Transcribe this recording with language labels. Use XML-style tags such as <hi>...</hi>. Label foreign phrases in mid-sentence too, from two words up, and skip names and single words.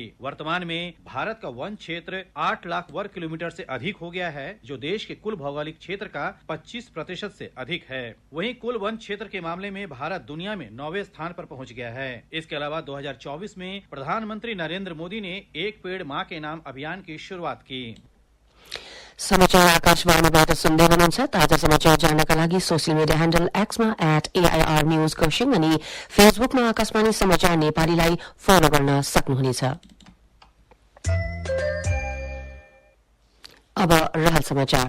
<hi>वर्तमान में भारत का वन क्षेत्र 8 लाख वर्ग किलोमीटर से अधिक हो गया है, जो देश के कुल भौगोलिक क्षेत्र का 25% से अधिक है। वहीं कुल वन क्षेत्र के मामले में भारत दुनिया में 9वें स्थान पर पहुंच गया है। इसके अलावा 2024 में प्रधानमंत्री नरेंद्र मोदी ने एक पेड़ मां के नाम अभियान की शुरुआत की।</hi> <ne>समाचार आकाशवाणीबाट सुन्दै हुनुहुन्छ। ताजा समाचार जान्नका लागि</ne> <en>social media handle</en> <ne>एक्समा @AIR न्यूज खरसाङ अनि फेसबुकमा आकाशवाणी समाचार नेपालीलाई फलो गर्न सक्नुहुनेछ। अब रहल समाचार।</ne>